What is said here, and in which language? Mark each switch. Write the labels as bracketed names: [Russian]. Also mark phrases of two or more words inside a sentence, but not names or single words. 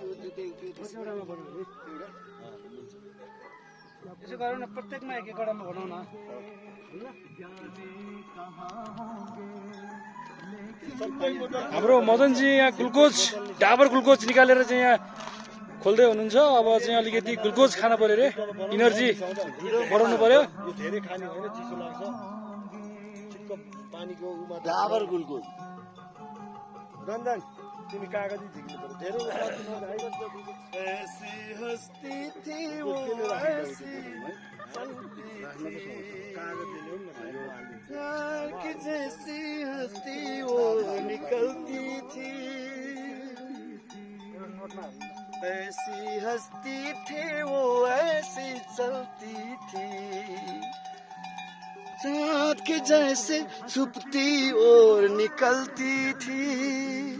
[Nepali] एउटामा बनाउनु नि यसो गरौँ न प्रत्येकमा एक एकवटामा बनाऊ न हाम्रो मदनजी यहाँ ग्लुकोज डाबर ग्लुकोज निकालेर चाहिँ यहाँ खोल्दै हुनुहुन्छ अब चाहिँ अलिकति ग्लुकोज खान पर्यो रे इनर्जी बढाउनु पर्यो यो धेरै खाने होइन चिसो लाग्छ चिक्क पानीको उमा डाबर गुलगुल रन्जन तिमी कागजी झिक्नु पर्यो धेरै [Hindi] ऐसी हस्ती थी वो ऐसी कि जैसी हस्ती वो निकलती थी ऐसी हस्ती थी वो ऐसी चलती थी चाँद के जैसे छुपती और निकलती थी